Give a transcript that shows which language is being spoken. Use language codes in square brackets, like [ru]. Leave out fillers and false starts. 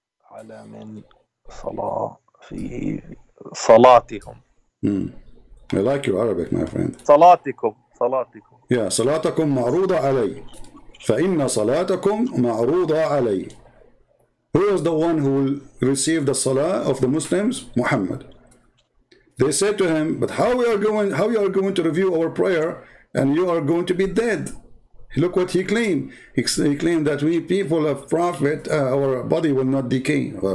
[ar] على من صلاة فيه صلاتهم. [en] I like your Arabic, my friend. [ar] صلاتكم. Yeah, صلاتكم معروضة علي. فإن صلاتكم معروضة علي. [en] Who is the one who will receive the salah of the Muslims? Muhammad. They said to him, but how you are going to review our prayer and you are going to be dead? Look what he claimed. He claimed that we people of prophet, our body will not decay.